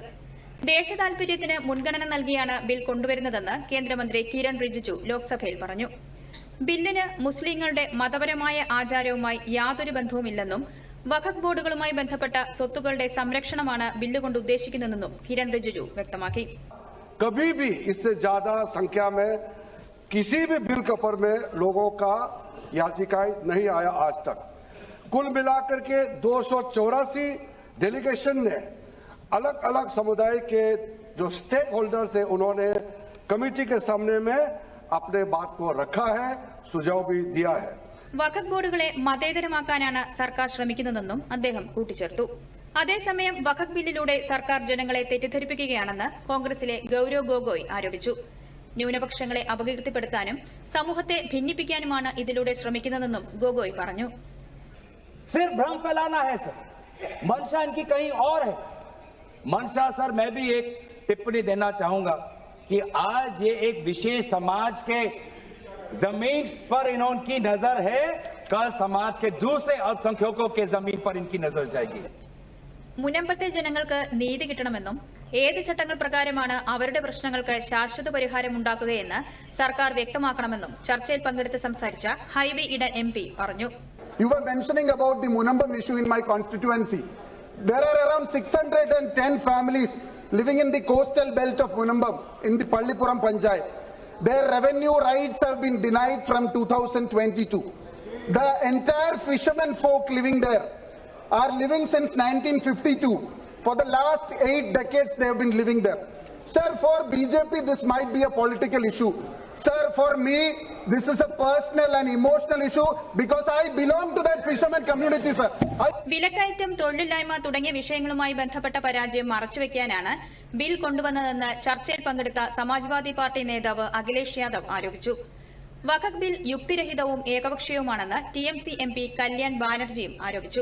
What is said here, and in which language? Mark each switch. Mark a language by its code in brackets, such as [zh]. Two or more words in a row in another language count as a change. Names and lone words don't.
[ml] ദേശതാൽപര്യത്തിന് മുൻഗണന നൽകിയാണ് ബിൽ കൊണ്ടുവരുന്നതെന്ന് കേന്ദ്രമന്ത്രി കിരൺ റിജിജു ലോക്സഭയിൽ പറഞ്ഞു. ബില്ലിന് മുസ്ലിങ്ങളുടെ മതപരമായ ആചാരവുമായി യാതൊരു ബന്ധവുമില്ലെന്നും വഖഫ് ബോർഡുകളുമായി ബന്ധപ്പെട്ട സ്വത്തുക്കളുടെ സംരക്ഷണമാണ് ബില്ലുകൊണ്ട് ഉദ്ദേശിക്കുന്നതെന്നും കിരൺ റിജിജു വ്യക്തമാക്കി. [hi] कभी भी इससे ज्यादा संख्या में किसी भी बिल के ऊपर में लोगों का याचिकाएं नहीं आया आज तक. कुल मिलाकर के 284 डेलीगेशन ने अलग अलग समुदाय के जो स्टेक होल्डर्स है उन्होंने कमेटी के सामने में अपने बात को रखा है, सुझाव भी दिया है. [ml] വഖഫ് ബോർഡുകളെ മതേതരമാക്കാനാണ് സർക്കാർ ശ്രമിക്കുന്നതെന്നും അദ്ദേഹം കൂട്ടിച്ചേർത്തു. അതേസമയം വഖഫ് ബില്ലിലൂടെ സർക്കാർ ജനങ്ങളെ തെറ്റിദ്ധരിപ്പിക്കുകയാണെന്ന് കോൺഗ്രസിലെ ഗൌരവ് ഗൊഗോയ് ആരോപിച്ചു. ന്യൂനപക്ഷങ്ങളെ അപകീർത്തിപ്പെടുത്താനും സമൂഹത്തെ ഭിന്നിപ്പിക്കാനുമാണ് ഇതിലൂടെ ശ്രമിക്കുന്നതെന്നും ഗൊഗോയ് പറഞ്ഞു. [hi] सिर्फ भ्रम फैलाना है सर, मंशा इनकी कहीं और है. मंशा सर मैं भी एक टिप्पणी देना चाहूंगा कि आज ये एक विशेष समाज के जमीन पर इनकी नजर है, कल समाज के दूसरे अल्पसंख्यकों के जमीन पर इनकी नजर जाएगी. [ml] മുനമ്പത്തെ ജനങ്ങൾക്ക് നീതി കിട്ടണമെന്നും ഏത് ചട്ടങ്ങൾ പ്രകാരമാണ് അവരുടെ പ്രശ്നങ്ങൾക്ക് ശാശ്വത പരിഹാരം ഉണ്ടാക്കുകയെന്ന് സർക്കാർ വ്യക്തമാക്കണമെന്നും ചർച്ചയിൽ പങ്കെടുത്ത് സംസാരിച്ച ഹൈബി ഇടൻ MP പറഞ്ഞു. [en] You were mentioning about the Munambam issue in my constituency. There are around 610 families living in the coastal belt of Munambam in the Pallipuram Panchayat. Their revenue rights have been denied from 2022. The entire fishermen folk living there are living since 1952. For the last 8 decades they have been living there. Sir, for BJP this might be a political issue. Sir, for me this is a personal and emotional issue because I belong to that fisherman community, sir. [ml] വിലക്കയറ്റം, തൊഴിലില്ലായ്മ തുടങ്ങിയ വിഷയങ്ങളുമായി ബന്ധപ്പെട്ട പരാജയം മറച്ചുവെക്കാനാണ് ബിൽ കൊണ്ടുവന്നതെന്ന് ചർച്ചയിൽ പങ്കെടുത്ത സമാജ്വാദി പാർട്ടി നേതാവ് അഖിലേഷ് യാദവ് ആരോപിച്ചു. വഖഫ് ബിൽ യുക്തിരഹിതവും ഏകപക്ഷീയവുമാണെന്ന് TMC MP കല്യാൺ ബാനർജിയും ആരോപിച്ചു.